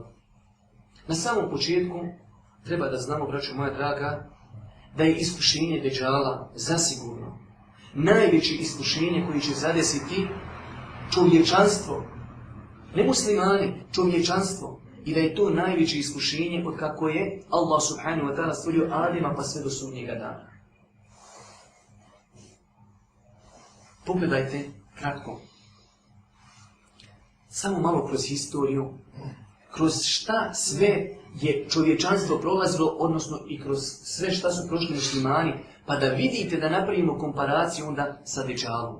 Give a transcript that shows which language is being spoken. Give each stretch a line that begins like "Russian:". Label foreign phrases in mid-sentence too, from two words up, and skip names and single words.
Bosnian: Na samom početku treba da znamo, braćo moja draga, da je iskušenje Deđala zasigurno najveće iskušenje koje će zadesiti čovječanstvo, ne muslimani, čovječanstvo, i da je to najveće iskušenje od kako je Allah
Arabic: سبحانه وتعالى
Bosnian: stvorio Adema pa sve do sudnjega dana. Pogledajte kratko, samo malo kroz historiju, kroz šta sve je čovječanstvo prolazilo, odnosno i kroz sve šta su prošli muslimani, pa da vidite da napravimo komparaciju onda sa Deđalom.